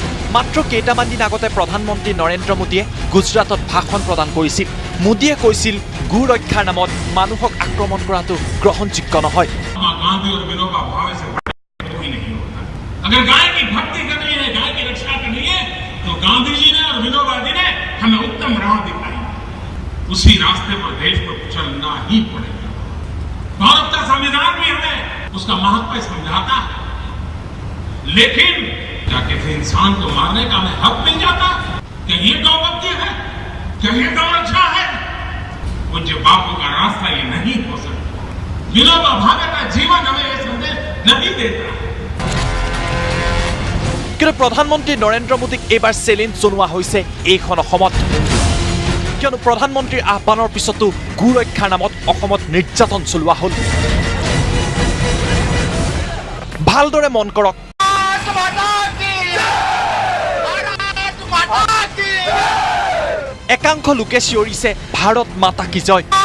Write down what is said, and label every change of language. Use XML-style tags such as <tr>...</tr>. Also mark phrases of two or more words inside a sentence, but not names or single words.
<as>মাত্ৰ কেইটামান দিন আগতে প্ৰধানমন্ত্ৰী নৰেন্দ্ৰ মোদীয়ে গুজৰাটত ভাষণ প্ৰদান কৰিছিল। মোদীয়ে কৈছিল গো ৰক্ষাৰ নামত মানুহক আক্ৰমণ কৰাটো গ্ৰহণযোগ্য নহয়।</as> <hi>अगर गाय की भक्ति करनी है, गाय की रक्षा करनी है, तो गांधी जी ने और विनोबा जी ने हमें उत्तम राह दिखाई। उसी रास्ते पर देश को चलना ही पड़ेगा। भारत का संविधान भी हमें उसका महत्व समझाता है, लेकिन क्या किसी इंसान को मारने का हमें हक मिल जाता? क्या ये गौ भक्ति है? क्या ये गौ रक्षा है? पूज्य बापू का रास्ता ये नहीं हो सकता। विनोबा भावे का जीवन हमें ये संदेश नहीं देता।</hi> <as>কিন্তু প্ৰধানমন্ত্ৰী নৰেন্দ্ৰ মোদীক এইবাৰ চেলেঞ্জ জনোৱা হৈছে এইখন অসমত, কিয়নো প্ৰধানমন্ত্ৰীৰ আহ্বানৰ পিছতো গো ৰক্ষাৰ নামত অসমত নিৰ্যাতন চলোৱা হ'ল। ভালদৰে মন কৰক, একাংশ লোকে চিঞৰিছে</as> <hi>भारत माता की जय।</hi>